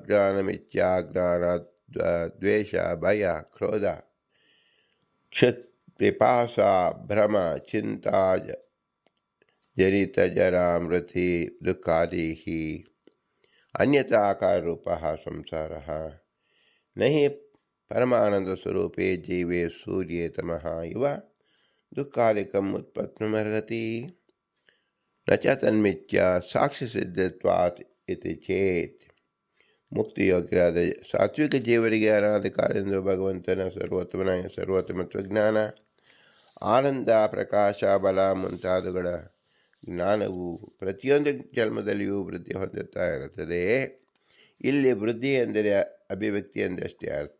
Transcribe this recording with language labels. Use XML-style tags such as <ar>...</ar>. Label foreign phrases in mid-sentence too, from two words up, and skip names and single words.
<sa>ಅಜ್ಞಾನಮಿತ್ಯಾಜ್ಞಾನದ್ವೇಷ ಭಯ ಕ್ರೋಧ ಕ್ಷುತ್ ಪಿಪಾಸ ಭ್ರಮ ಚಿಂತಾ ಜನಿತ ಜರಾ ಮೃತಿ ದುಃಖಾದಿಃ ಅನ್ಯತಾಕಾರರೂಪಃ ಸಂಸಾರಃ ನ ಹಿ ಪರಮಾನಂದಸ್ವರೂಪೇ ಜೀವೇ ಸೂರ್ಯೇ ತಮಃ ಇವ ದುಃಖಾದಿಕಂ ಉತ್ಪತ್ತಿಮರ್ಹತಿ ನ ಚ ತನ್ಮಿಥ್ಯ ಸಾಕ್ಷಿಸಿದ್ಧತ್ವಾತ್ ಇತಿ ಚೇತ್.</sa> <kn>ಮುಕ್ತಿಯೋಗ್ಯರಾದ ಸಾತ್ವಿಕ ಜೀವರಿಗೆ ಅನಾದಿ ಕಾಲದಿಂದ ಭಗವಂತನ ಸರ್ವೋತ್ತಮತ್ವ ಜ್ಞಾನ, ಆನಂದ, ಪ್ರಕಾಶ, ಬಲ ಮುಂತಾದವುಗಳ ಜ್ಞಾನವು ಪ್ರತಿಯೊಂದು ಜನ್ಮದಲ್ಲಿಯೂ ವೃದ್ಧಿ ಹೊಂದುತ್ತಾ ಇರುತ್ತದೆ. ಇಲ್ಲಿ ವೃದ್ಧಿ ಎಂದರೆ ಅಭಿವ್ಯಕ್ತಿ ಎಂದಷ್ಟೇ ಅರ್ಥ.</kn>